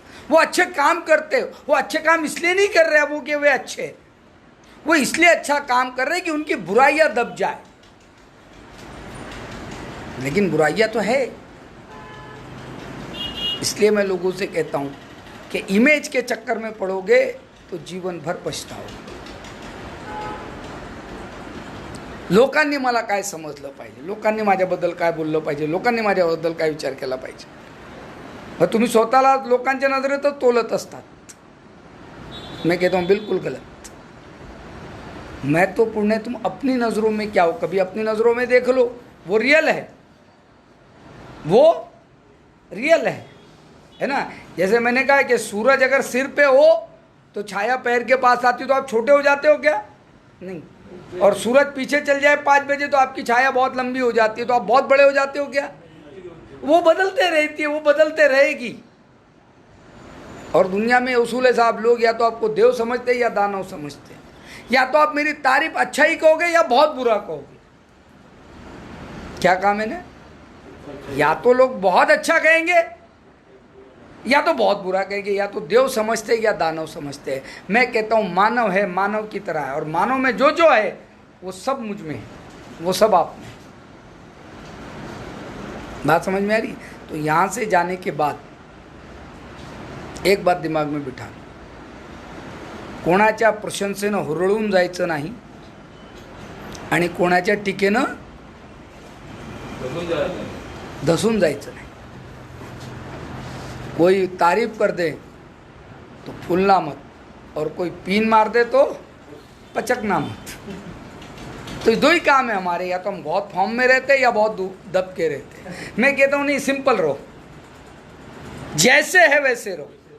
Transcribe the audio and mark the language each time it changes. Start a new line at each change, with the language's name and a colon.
Hindi: वो अच्छे काम करते हैं, वो अच्छे काम इसलिए नहीं कर रहे हैं वो कि वे अच्छे, वो इसलिए अच्छा काम कर रहे हैं कि उनकी बुराइयां दब जाए। लेकिन बुराइयां तो है। इसलिए मैं लोगों से कहता हूं कि इमेज के चक्कर में पड़ोगे तो जीवन भर पछताओगे।
Marathi: लोकांनी मला काय समजलं पाहिजे, लोकांनी माझ्याबद्दल काय बोललं पाहिजे, लोकांनी माझ्याबद्दल काय विचार केला पाहिजे, मग तुम्ही स्वतःला लोकांच्या नजरेतच तोलत असतात।
Hindi: मैं कहता हूँ बिल्कुल गलत। महत्वपूर्ण है तुम अपनी नज़रों में क्या हो, कभी अपनी नज़रों में देख लो, वो रियल है, वो रियल है ना। जैसे मैंने कहा कि सूरज अगर सिर पे हो तो छाया पैर के पास आती तो आप छोटे हो जाते हो क्या? नहीं। और सूरज पीछे चल जाए 5 बजे तो आपकी छाया बहुत लंबी हो जाती है, तो आप बहुत बड़े हो जाते हो क्या? वो बदलते रहती है, वो बदलते रहेगी। और दुनिया में उसूल है साहब, लोग या तो आपको देव समझते हैं या दानव समझते हैं। या तो आप मेरी तारीफ अच्छा ही कहोगे या बहुत बुरा कहोगे। क्या कहा मैंने? या तो लोग बहुत अच्छा कहेंगे या तो बहुत बुरा कहेंगे, या तो देव समझते हैं या दानव समझते हैं। मैं कहता हूँ मानव है, मानव की तरह है, और मानव में जो जो है वो सब मुझ में है, वो सब आप में है। बात समझ में आ रही? तो यहाँ से जाने के बाद एक बात दिमाग में बिठा लो,
Marathi: कोणाच्या प्रशंसेनं हुरळून जायचं नाही
Hindi: आणि कोणाच्या टीकेनं धसून जायचं नाही। कोई तारीफ कर दे तो फूलना मत, और कोई पीन मार दे तो पचकना मत। तो दो ही काम है हमारे, या तो हम बहुत फॉर्म में रहते हैं या बहुत दब के रहते हैं। मैं कहता हूँ नहीं, सिंपल रहो, जैसे है वैसे रहो।